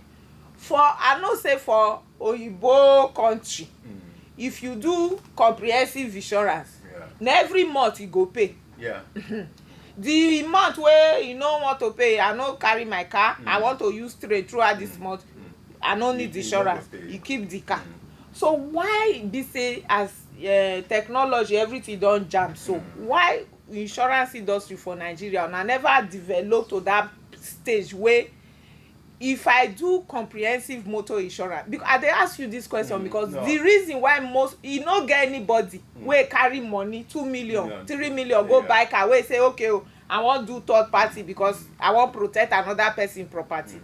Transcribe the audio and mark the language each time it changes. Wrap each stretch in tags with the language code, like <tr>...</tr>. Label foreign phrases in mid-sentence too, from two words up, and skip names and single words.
<pcm>For I know say for oyinbo country, if you do comprehensive insurance, na every month you go pay. Yeah. The month where you no want to pay, I no carry my car, I want to use train throughout this month, I no need insurance, you keep the car. So why be say as technology everything don jam, so why insurance industry for Nigeria una never develop to that stage where if I do comprehensive motor insurance, because I dey ask you this question because the reason why most you no get anybody wey carry money 2 million 3 million go buy car wey say okay I wan do third party because I wan protect another person property.</pcm>